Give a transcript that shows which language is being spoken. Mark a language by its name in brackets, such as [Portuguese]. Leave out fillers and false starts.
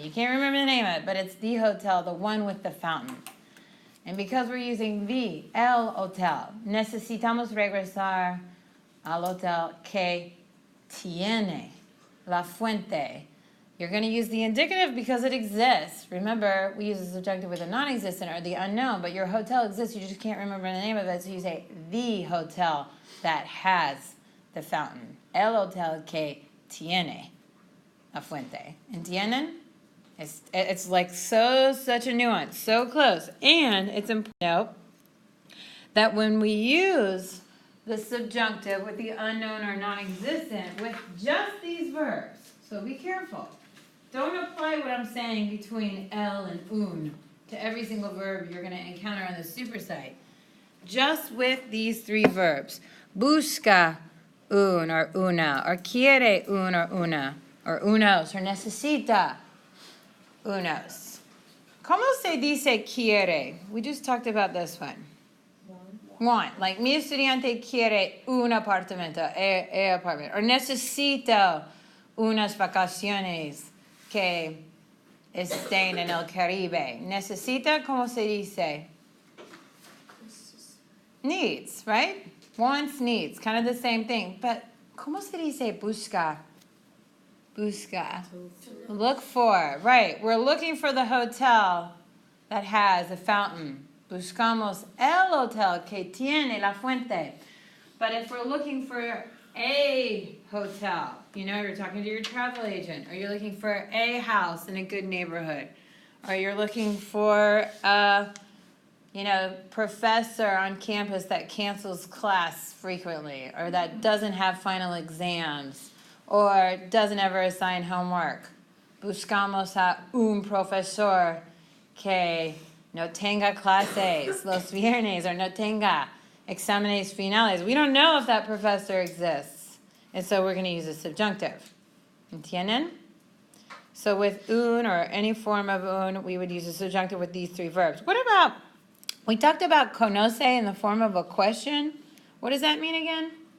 [English] You can't remember the name of it, but it's the hotel, the one with the fountain. And because we're using the, [Spanish] el hotel, necesitamos regresar al hotel que tiene la fuente. [English] You're going to use the indicative because it exists. Remember, we use the subjunctive with the non-existent or the unknown, but your hotel exists, you just can't remember the name of it, so you say the hotel that has the fountain. [Spanish] El hotel que tiene la fuente. ¿Entienden? [English] It's like such a nuance, so close. And it's important to note that when we use the subjunctive with the unknown or non-existent with just these verbs, so be careful. Don't apply what I'm saying between el and un to every single verb you're going to encounter on the supersite. Just with these three verbs. [Spanish] Busca un or una, or quiere un or una, or unos, or necesita unos. ¿Cómo se dice quiere? [English] We just talked about this one. Want. Like, [Spanish] mi estudiante quiere un apartamento, apartment. Or necesito unas vacaciones que estén en el Caribe. Necesita, ¿cómo se dice? [English] Needs, right? Wants, needs. Kind of the same thing. [Spanish] But, ¿cómo se dice busca? Busca. [English] Look for. Right. We're looking for the hotel that has a fountain. [Spanish] Buscamos el hotel que tiene la fuente. [English] But if we're looking for a hotel, you know, you're talking to your travel agent, or you're looking for a house in a good neighborhood, or you're looking for a, professor on campus that cancels class frequently, or that doesn't have final exams, or doesn't ever assign homework. [Spanish] Buscamos a un profesor que no tenga clases los viernes, or no tenga exámenes finales. [English] We don't know if that professor exists. And so we're going to use a subjunctive. [Spanish] ¿Entienden? [English] So with un or any form of un, we would use a subjunctive with these three verbs. What about, we talked about conoce in the form of a question. What does that mean again?